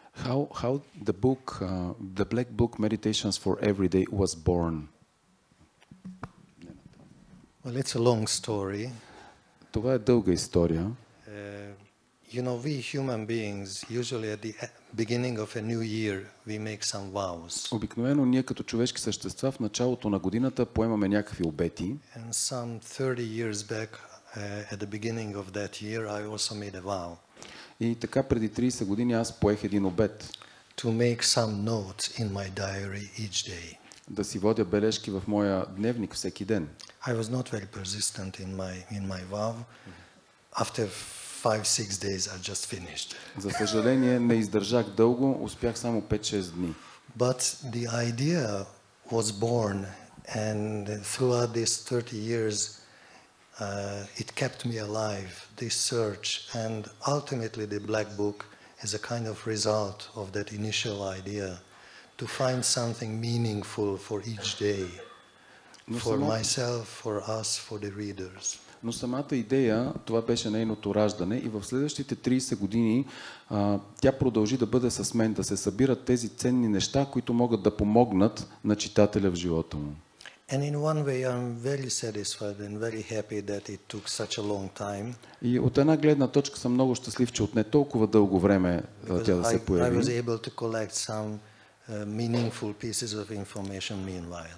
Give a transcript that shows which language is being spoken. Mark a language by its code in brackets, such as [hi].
[en] How the book, the Black Book Meditations for Every Day was born? Well, it's a long story. [bg] Това е дълга история. [en] You know, we human beings, usually at the beginning of a new year, we make some vows. [bg] Обикновено ние като човешки същества в началото на годината поемаме някакви обети. [en] And some 30 years back, at the beginning of that year, I also made a vow. [bg] И така преди 30 години аз поех един обет. [en] To make some notes in my diary each day. [bg] Да си водя бележки в моя дневник всеки ден. [en] I was not very persistent in my vow. After 5-6 days, I just finished. [bg] За съжаление, не издържах дълго, успях само 5-6 дни. [en] But the idea was born, and throughout these 30 years, it kept me alive, this search, and ultimately the Black Book is a kind of result of that initial idea to find something meaningful for each day, for myself, for us, for the readers. [bg] Но самата идея, това беше нейното раждане и в следващите 30 години тя продължи да бъде с мен, да се събират тези ценни неща, които могат да помогнат на читателя в живота му. [en] And in one way I'm very satisfied and very happy that it took such a long time. [bg] И от една гледна точка съм много щастлив, че отне толкова дълго време тя да се появи. [en] I was able to collect some meaningful pieces of information meanwhile.